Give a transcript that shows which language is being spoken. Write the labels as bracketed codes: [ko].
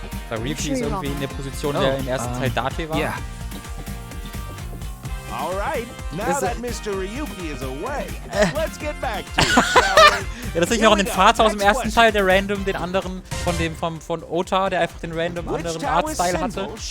[de] Weil Ryuki ist irgendwie in der Position, der im ersten Teil Date war. [en] Yeah. All right, now that Mr. Ryuki is away, let's get back to it, shall we? [de] Ja, das ist nicht noch ein Vater aus dem ersten Teil, der random den anderen von Ota, der einfach den random anderen Artstyle hatte.